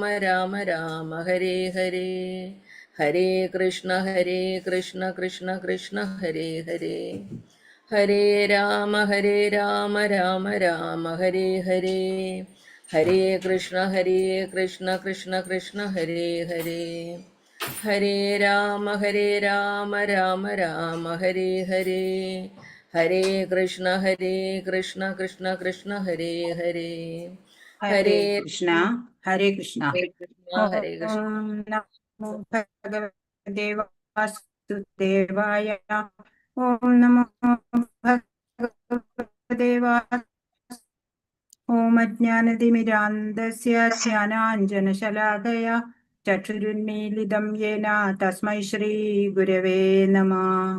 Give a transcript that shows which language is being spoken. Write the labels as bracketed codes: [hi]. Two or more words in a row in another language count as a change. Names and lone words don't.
[sa] രാമ ഹരേ ഹരേ ഹരേ കൃഷ്ണ കൃഷ്ണ കൃഷ്ണ ഹരേ ഹരേ ഹരേ രാമ രാമ രാമ ഹരേ ഹരേ ഹരേ കൃഷ്ണ കൃഷ്ണ കൃഷ്ണ ഹരേ ഹരേ ഹരേ രാമ രാമ രാമ ഹരേ ഹരേ ഹരേ കൃഷ്ണ കൃഷ്ണ കൃഷ്ണ ഹരേ ഹരേ ഹരേ കൃഷ്ണ ഹരേ കൃഷ്ണ. ഹരേ കൃഷ്ണ. നമോ ഭഗവതേ വാസുദേവായ. ഓം നമോ ഭഗവതേ ഓം അജ്ഞാനതിമിരാന്ധസ്യ ജ്ഞാനാഞ്ജനശലാകയാ ചക്ഷുരുന്മീലിതം യേന തസ്മൈ ശ്രീ ഗുരവേ നമഃ.